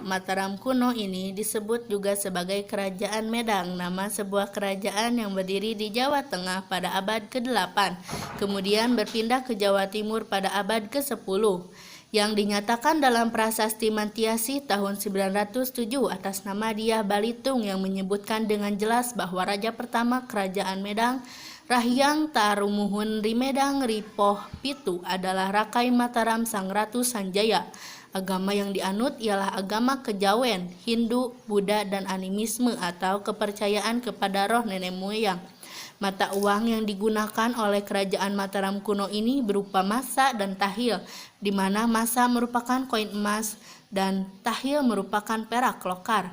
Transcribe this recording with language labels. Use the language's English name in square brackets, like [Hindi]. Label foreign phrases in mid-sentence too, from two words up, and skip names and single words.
[Indonesian] Mataram kuno ini disebut juga sebagai kerajaan Medang, nama sebuah kerajaan yang berdiri di Jawa Tengah pada abad ke-8, kemudian berpindah ke Jawa Timur pada abad ke-10, yang dinyatakan dalam Prasasti Mantiasi tahun 907 atas nama Dyah Balitung yang menyebutkan dengan jelas bahwa raja pertama kerajaan Medang, Rahyang Tarumuhun Rimedang Ripoh Pitu, adalah Rakai Mataram Sang Ratu Sanjaya. Agama yang dianut ialah agama kejawen, Hindu, Buddha, dan animisme atau kepercayaan kepada roh nenek moyang. Mata uang yang digunakan oleh kerajaan Mataram kuno ini berupa masa dan tahil, di mana masa merupakan koin emas dan tahil merupakan perak lokal.